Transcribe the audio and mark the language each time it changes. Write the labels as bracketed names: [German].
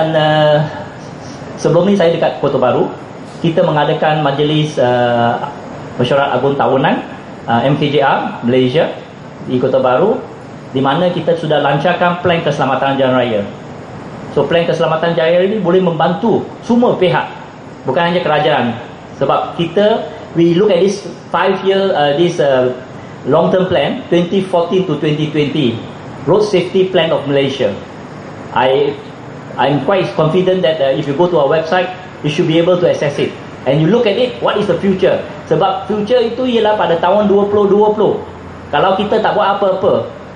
[Malay] Dan sebelum ni saya dekat Kota Baru, kita mengadakan majlis mesyuarat agung tahunan MKJR Malaysia di Kota Baru, di mana kita sudah lancarkan plan keselamatan jalan raya. So plan keselamatan jalan raya ini boleh membantu semua pihak, bukan hanya kerajaan. Sebab kita [English] we look at this 5-year this long term plan 2014 to 2020 road safety plan of Malaysia. I'm quite confident that if you go to our website, you should be able to access it and you look at it, what is the future. [Malay] Sebab future itu ialah pada tahun 2020. Kalau kita tak buat apa-apa,